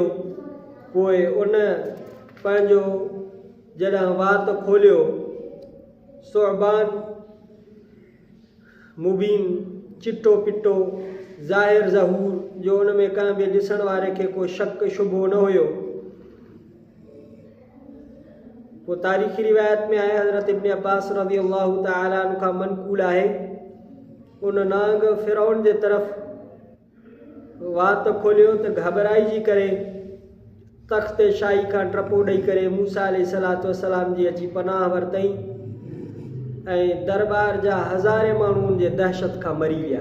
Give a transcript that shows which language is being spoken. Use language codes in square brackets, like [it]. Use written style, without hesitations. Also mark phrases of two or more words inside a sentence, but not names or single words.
[sd] पोइ उन पंहिंजो जॾहिं वात खोलियो, [ar] ثعبان مبين, [sd] चिटो पिटो, ज़ाहिर ज़हूर, जो उन में कंहिं बि ॾिसण वारे खे को शक शुबो न हुयो। पोइ तारीख़ी रिवायत में आहे, हज़रत इब्न अब्बास [ar] رضي الله تعالى عنه [sd] खां मनक़ूल आहे, उन नांग फ़िरौन जे तरफ़ वात खोलियो त घबराइजी करे तख़्त शाही खां टपो ॾेई करे मूसा अलैहिस्सलाम जी अची पनाह वरितई ऐं दरबार जा हज़ारे माण्हू उन जे दहशत खां मरी विया।